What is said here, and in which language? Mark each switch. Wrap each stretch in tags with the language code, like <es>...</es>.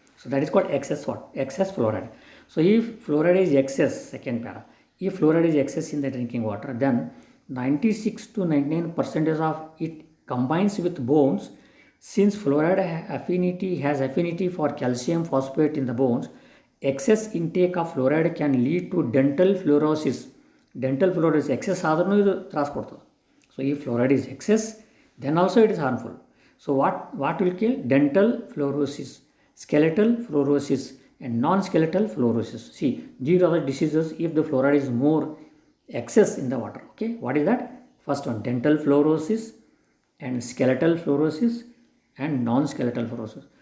<en>So that is called excess fluoride. So if fluoride is excess, second para, if fluoride is excess in the drinking water, then 96 to 99% of it combines with bones. Since fluoride has affinity for calcium phosphate in the bones, excess intake of fluoride can lead to dental fluorosis.</en> <kn>Dental fluorosis excess ಆದ್ರೂ ಇದು ತ್ರಾಸ ಕೊಡ್ತದೆ.</kn> <en>So if fluoride is excess, then also it is harmful. So what will kill? Dental fluorosis, skeletal fluorosis, and non-skeletal fluorosis. See, these are the diseases if the fluoride is more excess in the water. Okay, what is that? First one, dental fluorosis and skeletal fluorosis and non-skeletal fluorosis.</en>